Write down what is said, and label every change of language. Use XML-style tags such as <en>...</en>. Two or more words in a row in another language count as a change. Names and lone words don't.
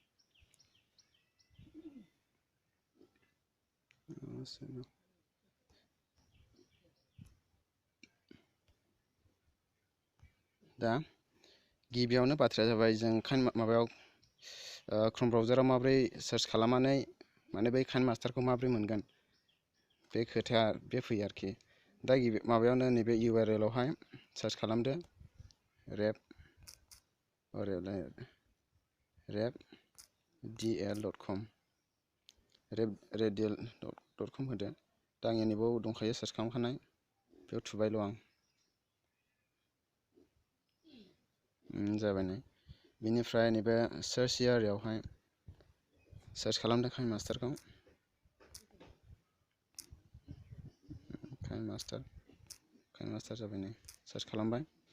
<brx>दा गिबियावनो बाथ्राया जाबाय जों माबायाव क्रोम ब्राउजाराव माबोरै सार्च खालामनानै माने बै काइनमास्टारखौ माबोरै मोनगोन बे खोथाया बे फैयो आरोखि। दा माबायावनो नैबे URL आवहाय सार्च खालामदो redial.com redial.com होदो। दा आंनि नैबाव दंखायो सार्च खालामखानाय, बेयाव थुबायल' आं। जाबाय नै। बिनिफ्राय नैबे सार्च एरियायावहाय सार्च खालामदो काइनमास्टारखौ। काइनमास्टार जाबाय नै, सार्च खालामबाय।</brx>